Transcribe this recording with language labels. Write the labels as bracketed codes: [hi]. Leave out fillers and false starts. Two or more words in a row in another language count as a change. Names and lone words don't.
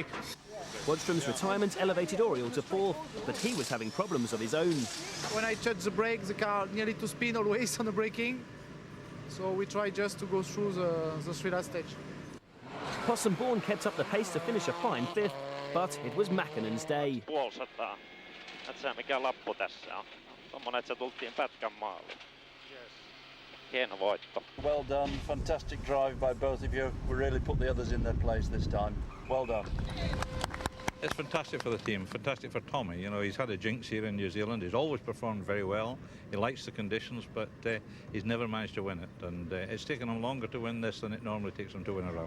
[en] Rodström's retirement elevated Auriol to 4th, but he was having problems of his own. When I touch the brake, the car nearly to spin always on the braking. So we try just to go through the 3 last stage. Possenborn kept up the pace to finish a fine 5th, but it was Mäkinen's day. 500. [fi] Et se mikä lappu tässä on. Tommonen, että se tultiin pätkän maaliin. Hieno voitto. [en] Well done, fantastic drive by both of you. We really put the others in their place this time. Well done. It's fantastic for the team, fantastic for Tommy. You know, he's had a jinx here in New Zealand. He's always performed very well. He likes the conditions, but he's never managed to win it. And it's taken him longer to win this than it normally takes him to win a rally.